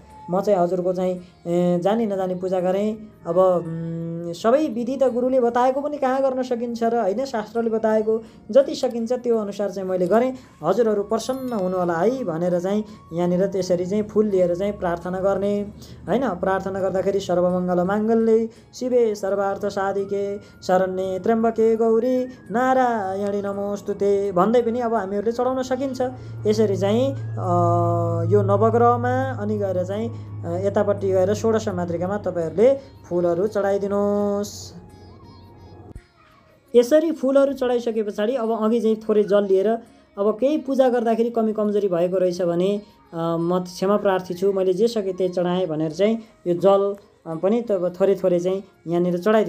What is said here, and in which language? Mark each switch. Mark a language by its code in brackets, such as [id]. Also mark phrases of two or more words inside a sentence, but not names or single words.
[ne] म चाहिँ हजुरको चाहिँ जानी नजानी पूजा गरेँ। अब सबै विधि त गुरुले बताएको पनि कहाँ गर्न सकिन्छ र होइन। शास्त्रले बताएको जति सकिन्छ त्यो अनुसार चाहिँ मैले गरेँ। हजुरहरू प्रसन्न हुनु होला है भनेर चाहिँ यहाँनिर त्यसरी चाहिँ फुल लिएर चाहिँ प्रार्थना गर्ने होइन। प्रार्थना गर्दाखेरि [sa] सर्वमङ्गल माङ्गल्ये शिवे सर्वार्थ साधिके शरण्ये त्र्यम्बके गौरी नारायणी नमोस्तुते [ne] भन्दै पनि अब हामीहरूले चढाउन सकिन्छ। यसरी चाहिँ यो नवग्रहमा अनि गएर चाहिँ यतापट्टि गएर षोडश मातृकामा तपाईँहरूले फुलहरू चढाइदिनुहोस्। यसरी फुलहरू चढाइसके पछाडि अब अघि चाहिँ थोरै जल लिएर अब केही पूजा गर्दाखेरि कमी कमजोरी भएको रहेछ भने म क्षमा प्रार्थी छु, मैले जे सके त्यही चढाएँ भनेर चाहिँ यो जल पनि त थोरै थोरै चाहिँ यहाँनिर चढाइदिनुहोस्।